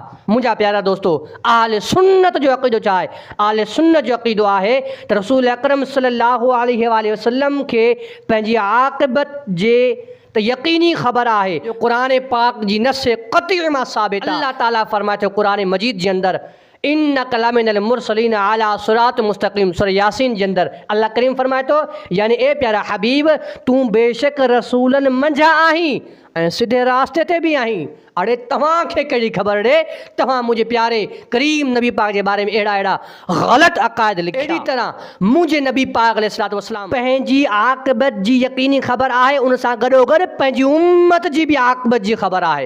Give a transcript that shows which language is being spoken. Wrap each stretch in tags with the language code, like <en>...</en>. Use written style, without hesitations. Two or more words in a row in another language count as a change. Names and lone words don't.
<sd>मुंहिंजा प्यारा दोस्तो, अहले सुन्नत जो अक़ीदो छा आहे? अहले सुन्नत जो अक़ीदो आहे त रसूल अकरम</sd> <ar>صلى الله عليه وسلم</ar> <sd>खे पंहिंजी आक़िबत जे त यकीनी ख़बर आहे जो क़ुरान पाक जी नस क़तई मां साबित आहे। अल्लाह ताला फरमाए थो क़ुरान मजीद जे अंदरि</sd> <ar>إنك لمن المرسلين على صراط مستقيم,</ar> <sd>सूरह यासीन जे अंदरि अल्लाह करीम फरमाए थो, यानी ए प्यारा हबीब तूं बेशक रसूलनि मंझां आहीं ऐं सिधे रास्ते ते बि आहीं। अड़े तव्हांखे कहिड़ी ख़बर ॾे? तव्हां मुंहिंजे प्यारे करीम नबी पाक जे बारे में अहिड़ा ग़लति अक़ाइद लिखिया। अहिड़ी तरह मुंहिंजे नबी पाक अलैहिस्सलाम पंहिंजी आक़िबत जी यकीनी ख़बर आहे, उन सां गॾोगॾु पंहिंजी उम्मत जी बि आक़िबत जी ख़बर आहे।</sd>